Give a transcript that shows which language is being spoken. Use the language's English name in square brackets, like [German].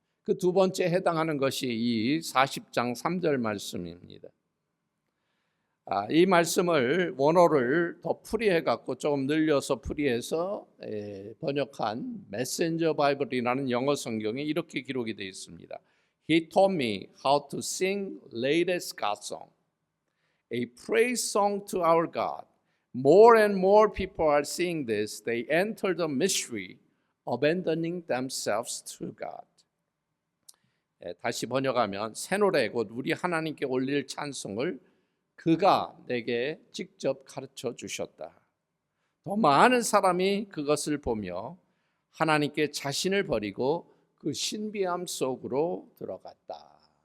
[Korean] 그 두 번째 해당하는 것이 이 40장 3절 말씀입니다. 이 말씀을 원어를 더 풀이해 갖고 조금 늘려서 풀이해서 번역한 메신저 바이블이라는 영어 성경에 이렇게 기록이 되어 있습니다. [English] He taught me how to sing latest God song, a praise song to our God. More and more people are seeing this. They enter the mystery, abandoning themselves to God. [Korean] 다시 번역하면 새 노래 곧 우리 하나님께 올릴 찬송을 그가 내게 직접 가르쳐 주셨다. 더 많은 사람이 그것을 보며 하나님께 자신을 버리고 그 신비함 속으로 들어갔다.